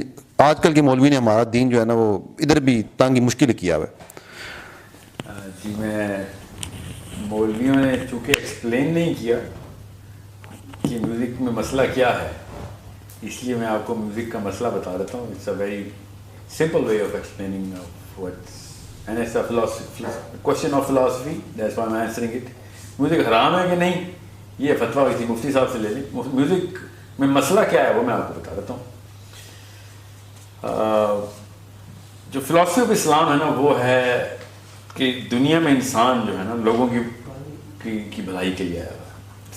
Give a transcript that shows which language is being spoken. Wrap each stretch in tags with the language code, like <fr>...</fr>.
<ur>لیکن آج کل کے مولوی نے ہمارا دین جو ہے نا وہ ادھر بھی تنگی مشکل کیا ہوا ہے. جی میں مولویوں نے چونکہ ایکسپلین نہیں کیا کہ میوزک میں مسئلہ کیا ہے, اس لیے میں آپ کو میوزک کا مسئلہ بتا دیتا ہوں.</ur> <en>It's a very simple way of explaining what's, and it's a philosophy, question of philosophy, that's why I'm answering it.</en> <ur>Music حرام ہے کہ نہیں, یہ فتویٰ کسی مفتی صاحب سے لے لیں. میوزک میں مسئلہ کیا ہے وہ میں آپ کو بتا دیتا ہوں. جو فلاسفی آف اسلام ہے نا وہ ہے کہ دنیا میں انسان جو ہے نا لوگوں کی بھلائی کے لیے آیا ہوا ہے.</ur>